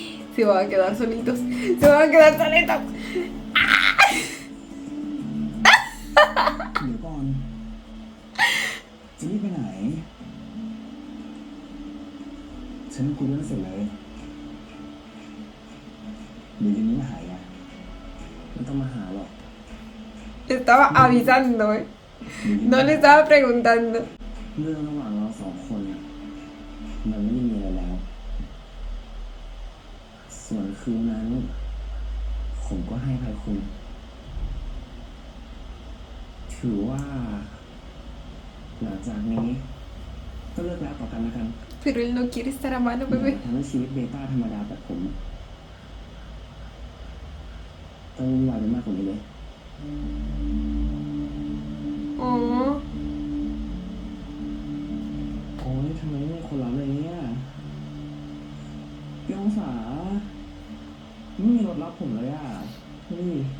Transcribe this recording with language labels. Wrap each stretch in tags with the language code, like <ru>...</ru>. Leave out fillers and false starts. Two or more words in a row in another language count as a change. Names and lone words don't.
<es>Se van a quedar solitos. Se van a quedar solitos.</es> <th>เดี๋ยวก่อนจะรีบไปไหน ฉันคุยเรื่องเสร็จเลยเดี๋ยวเย็นนี้มาหายนะไม่ต้องมาหาหรอก</th> <es>Estaba avisando, ¿eh? No le estaba preguntando.</es> <th>เรื่องระหว่างเราสองคนน่ะมันไม่ได้มีอะไรแล้ว ส่วนคืนนั้น ผมก็ให้ภัยคุณ ถือว่า หลังจากนี้ ก็เลิกแล้วต่อกันแล้วกัน</th> <es>Pero él no quiere estar a mano,</es> <th>อย่า</th> <es>bebé.</es> <th>ทำให้ชีวิตเบต้าธรรมดาแบบผมต้องวุ่นวายไปมากกว่านี้เลย Oh. โอ้ยทำไมไม่มีคนรับเลยเนี่ยพี่องศาไม่มีรถรับผมเลยอ่ะนี่</th>